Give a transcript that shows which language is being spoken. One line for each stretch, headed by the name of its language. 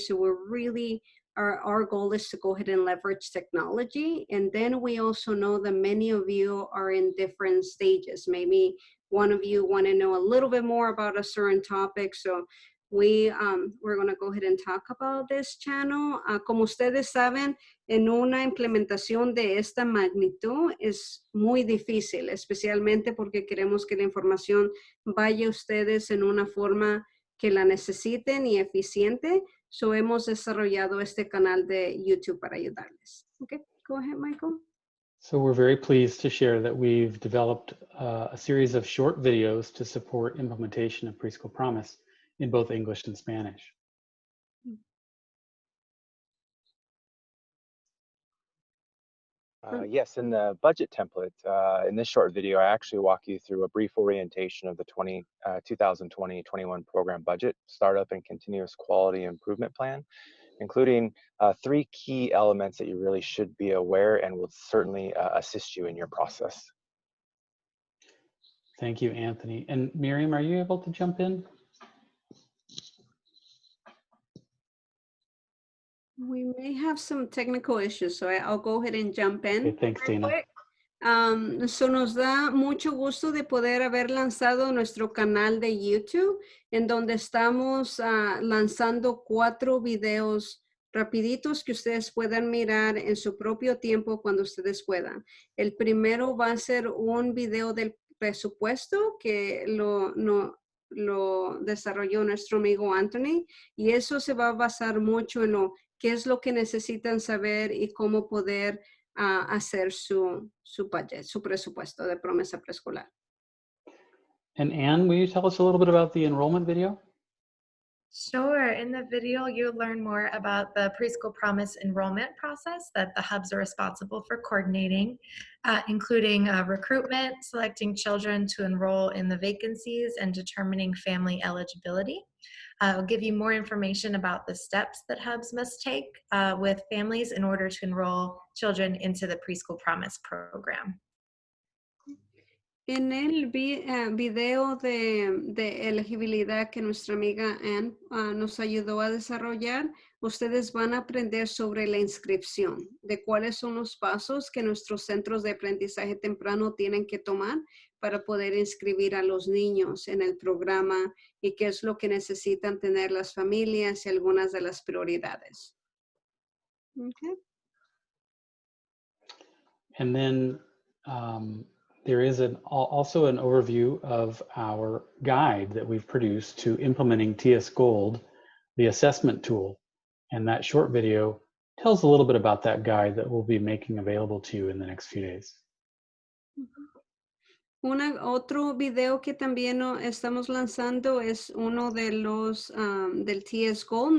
English: So we're really, our goal is to go ahead and leverage technology. And then we also know that many of you are in different stages. Maybe one of you want to know a little bit more about a certain topic. So we're going to go ahead and talk about this channel.
Spanish: Como ustedes saben, en una implementación de esta magnitud es muy difícil, especialmente porque queremos que la información vaya a ustedes en una forma que la necesiten y eficiente. So hemos desarrollado este canal de YouTube para ayudarles.
English: Okay, go ahead, Michael. So we're very pleased to share that we've developed a series of short videos to support implementation of Preschool Promise in both English and Spanish. Yes, in the budget template, in this short video, I actually walk you through a brief orientation of the 2020-21 program budget, startup and continuous quality improvement plan, including 3 key elements that you really should be aware and will certainly assist you in your process. Thank you, Anthony. And Miriam, are you able to jump in? We may have some technical issues, so I'll go ahead and jump in. Okay, thanks, Dana.
Spanish: So nos da mucho gusto de poder haber lanzado nuestro canal de YouTube, en donde estamos lanzando 4 videos rapiditos que ustedes puedan mirar en su propio tiempo cuando ustedes puedan. El primero va a ser un video del presupuesto que lo desarrolló nuestro amigo Anthony, y eso se va a basar mucho en qué es lo que necesitan saber y cómo poder hacer su budget, su presupuesto de promesa preescolar.
English: And Anne, will you tell us a little bit about the enrollment video? Sure. In the video, you'll learn more about the Preschool Promise enrollment process that the hubs are responsible for coordinating, including recruitment, selecting children to enroll in the vacancies, and determining family eligibility. I'll give you more information about the steps that hubs must take with families in order to enroll children into the Preschool Promise program.
Spanish: En el video de elegibilidad que nuestra amiga Ann nos ayudó a desarrollar, ustedes van a aprender sobre la inscripción, de cuáles son los pasos que nuestros centros de aprendizaje temprano tienen que tomar para poder inscribir a los niños en el programa y qué es lo que necesitan tener las familias y algunas de las prioridades.
English: Okay. And then there is also an overview of our guide that we've produced to implementing TS Gold, the assessment tool. And that short video tells a little bit about that guide that we'll be making available to you in the next few days.
Spanish: Otro video que también estamos lanzando es uno de los del TS Gold.